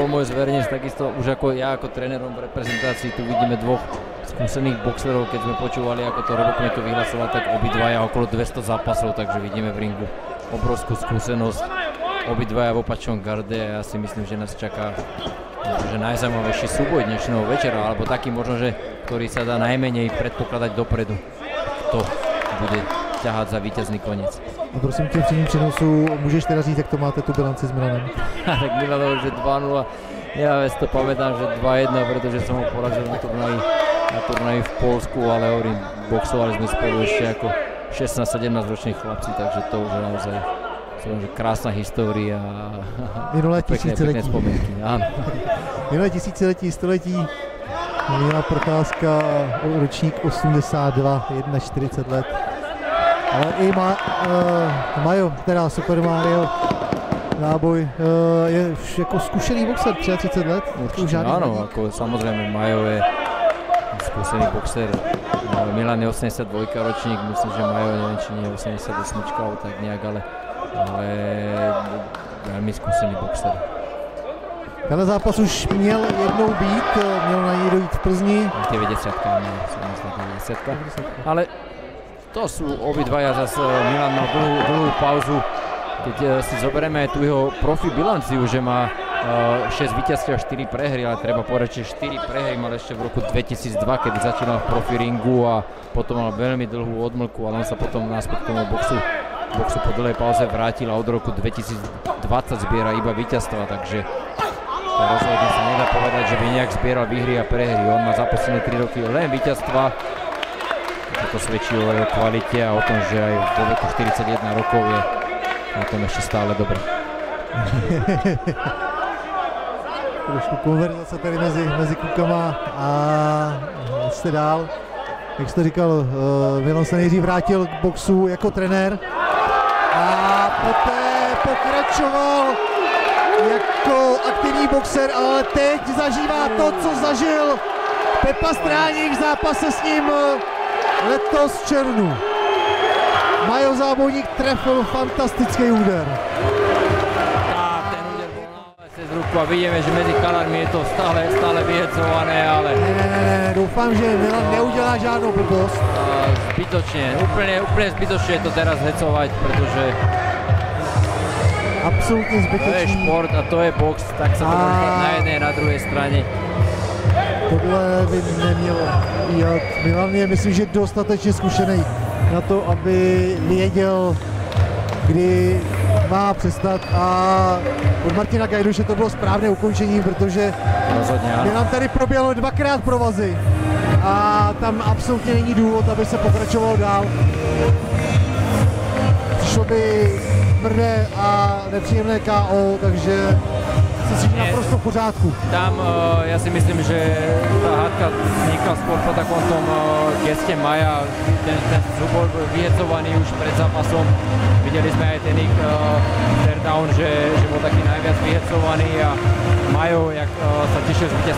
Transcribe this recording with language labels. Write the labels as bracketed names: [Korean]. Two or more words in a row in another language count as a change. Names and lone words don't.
[Slovak] môj zverejnec, takisto už ako ja ako trénerom v reprezentácii, tu vidíme dvoch skúsených boxerov, keď sme počúvali, ako to Robo Kmeto vyhlasoval, tak obidvaja okolo 200 zápasov, takže vidíme v ringu obrovskú skúsenosť, obidvaja v opačnom garde a ja si myslím, že nás čaká že najzaujímavejší súboj dnešného večera, alebo taký možno, že ktorý sa dá najmenej predpokladať dopredu, kto bude ťahať za víťazný koniec. [Czech] A prosím tě, v přímém přenosu můžeš teda říct, jak to máte tu bilanci s Milanem? [Slovak] Tak Milan hovorí, že 2-0, ja to pamätám, že 2-1, pretože som ho porazil na turnaji v Polsku, ale hovorím, boxovali sme spolu ešte ako 16-17 roční chlapci, takže to už je naozaj krásna história a pekné spomienky. Áno. [Czech] Minulé tisíciletí, století Milana Procházka, ročník 82, 41 let. Ale i Majo, teda Super Mario Záboj, je jako zkušený boxer, 33 let. [Slovak] Áno, ako samozrejme Majo je skúsený boxer. Milan je 82 ročník, myslím, že Majo neviem, či nie je 88, tak nejak, ale veľmi skúsený boxer. [Czech] Tenhle zápas už měl jednou být, měl na něj dojít v Plzni. [Slovak] 90, ale to sú obidvaja zase, Milan mal dlhú pauzu, keď si zoberieme aj tú jeho profi bilanciu, že má 6 víťazstiev a 4 prehry, ale treba povedať, že 4 prehry mal ešte v roku 2002, kedy začínal v profi ringu a potom mal veľmi dlhú odmlku, ale on sa potom naspäť k tomu boxu po dlhej pauze vrátil a od roku 2020 zbiera iba víťazstva, takže to rozhodne sa nedá povedať, že by nejak zbieral výhry a prehry. On má za posledné 3 roky len víťazstva. To svedčí o jeho kvalite a o tom, že aj vo veku 41 rokov je na tom ešte stále dobré. [Czech] Trošku konverzace tady mezi klukama a jste dál. Jak jste říkal, Milan se nejdřív vrátil k boxu jako trenér a poté pokračoval jako aktivní boxer, ale teď zažívá to, co zažil Pepa Stráník v zápase s ním letos v červnu. Majo Zábojník trefil fantastický úder. [Slovak] A ten úder bol naozaj cez ruku a vidíme, že medzi kanármi je to stále vyhecované, ale... [Czech] Ne, doufám, že Milan neudělá žádnou blbost. [Slovak] Zbytočne, úplne zbytočne je to teraz hecovať, pretože... [Czech] Absolutně zbytečný. [Slovak] To je šport a to je box, tak sa to môže na jednej a na druhej strane. [Czech] Tohle by nemělo jít. Milan je, myslím, že dostatečně zkušený na to, aby věděl, kdy má přestat a od Martina Gajduše to bylo správné ukončení, protože Milan tady proběhlo 2krát provazy a tam absolutně není důvod, aby se pokračovalo dál. Přišlo by tvrdé a nepříjemné KO, takže si naprosto v pořádku. [Slovak] Tam ja si myslím, že tá hádka vznikla skôr po takom tom geste Maja. Ten súboj bol vyhecovaný už pred zápasom. Videli sme aj ten ich down, že bol taký najviac vyhecovaný a Majo, jak sa tešil z víťazstva,